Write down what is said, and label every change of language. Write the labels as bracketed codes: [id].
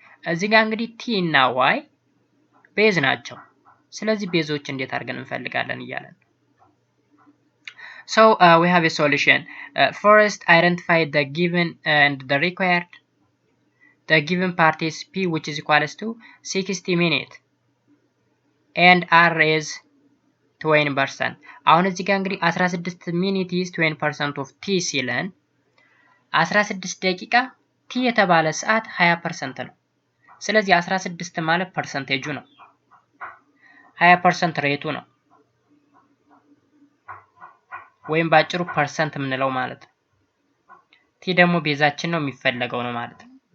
[am] እዚህ ጋር እንግዲህ t እና y ቤዝ ናቸው። ስለዚህ ቤዞች እንዴት አድርገን እንፈልጋለን እያለን። [en] So we have a solution. First, identify the given and the required. The given part is p, which is equals to 60 minutes, and r is 20%. [am] አሁን እዚህ ጋር እንግዲህ [en] 16 minutes is 20% of t [am] ሲለን 16 ደቂቃ t የተባለ ሰዓት 20% ነው። ስለዚህ 16 ማለት ፐርሰንቴጁ ነው። 20% ሬቱ ነው። ወይም ባጭሩ ፐርሰንት የምንለው ማለት ነው። ቲ ደግሞ ቤዛችን ነው የሚፈለገው ነው ማለት ነው።